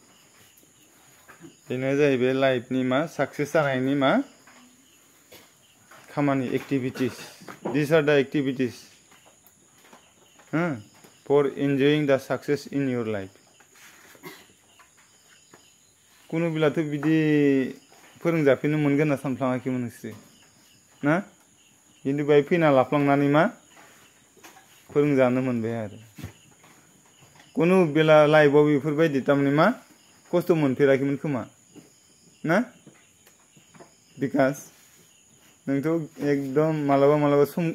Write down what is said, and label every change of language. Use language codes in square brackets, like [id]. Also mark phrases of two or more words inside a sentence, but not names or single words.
[brx] बेनो जाहैबाय लाइफनि मा साक्सेस जानायनि मा खामानि एक्टिभिटीज [en] this are the activities for enjoying the success in your life [brx] कुनु बिलाथ' बिदि फोरोंजाफिननो मोनगोन होनना सानफ्लाङाखैमोन नोंसोर ना खिन्थु बाय फैना लाफ्लांनानै मा फोरोंजानो मोनबाय आरो कुनु बेला लाइफआव बेफोरबायदि तारमाने मा खस्थ' मोनफेराखैमोन खोमा ना बिकास नोंथ' एकदम मालाबा मालाबा